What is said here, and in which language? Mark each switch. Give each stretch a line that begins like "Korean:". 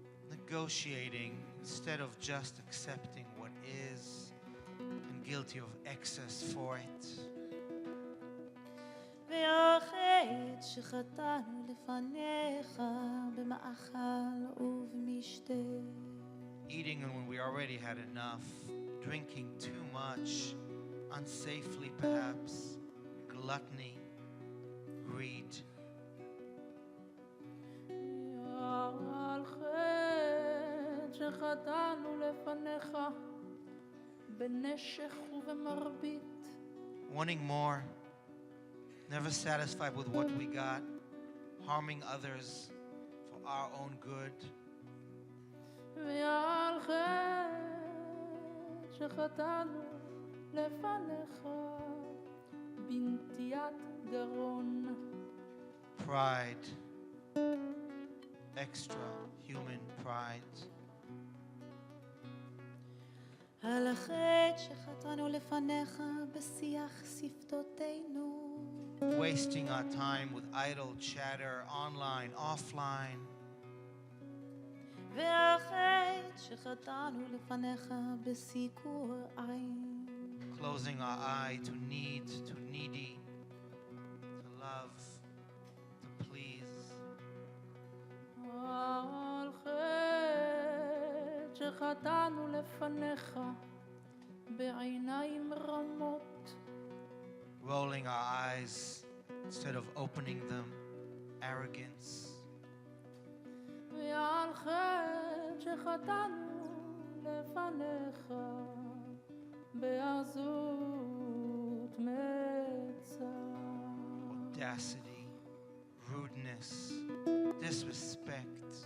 English: Negotiating instead of just accepting what is and guilty of excess for it.
Hebrew: והחטא שחטאנו לפניך במאכל ובמשתה.
English: Eating when we already had enough, drinking too much, unsafely perhaps, gluttony, greed.
Hebrew: על חטא שחטאנו לפניך בנשך ובמרבית.
English: Wanting more, never satisfied with what we got, harming others for our own good.
Hebrew: ועל חטא שחטאנו לפניך בנטיית גרון.
English: Pride, extra human pride.
Hebrew: על החטא שחטאנו לפניך בשיח שפתותינו.
English: Wasting our time with idle chatter online, offline.
Hebrew: ועל חטא שחטאנו לפניך בסיקור עין.
English: Closing our eye to need, to needy, to love, to please.
Hebrew: על חטא שחטאנו לפניך בעיניים רמות.
English: Rolling our eyes instead of opening them, arrogance.
Hebrew: ועל חטא שחטאנו לפניך בעזות מצח.
English: Audacity, rudeness, disrespect.